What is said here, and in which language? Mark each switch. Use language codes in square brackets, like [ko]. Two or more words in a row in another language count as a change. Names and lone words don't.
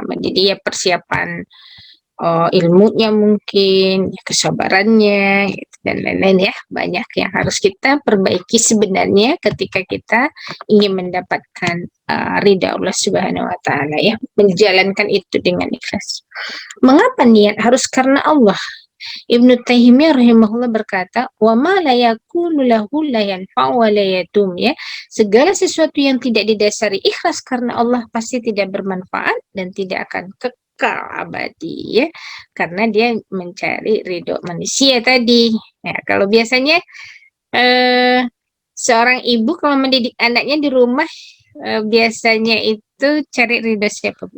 [id] Jadi ya persiapan ilmunya mungkin, ya, kesabarannya gitu, dan lain-lain ya, banyak yang harus kita perbaiki sebenarnya ketika kita ingin mendapatkan ridha Allah [ar] سبحانه وتعالى [id] ya, menjalankan itu dengan ikhlas. Mengapa niat harus karena Allah? Ibnu Taimiyah rahimahullah berkata, [ar] وما لا يكون له لا ينفع ولا يدوم, [id] ya. Segala sesuatu yang tidak didasari ikhlas karena Allah pasti tidak bermanfaat dan tidak akan kekal abadi ya, karena dia mencari ridho manusia tadi. Ya, kalau biasanya seorang ibu kalau mendidik anaknya di rumah biasanya itu cari ridho siapa, Bu?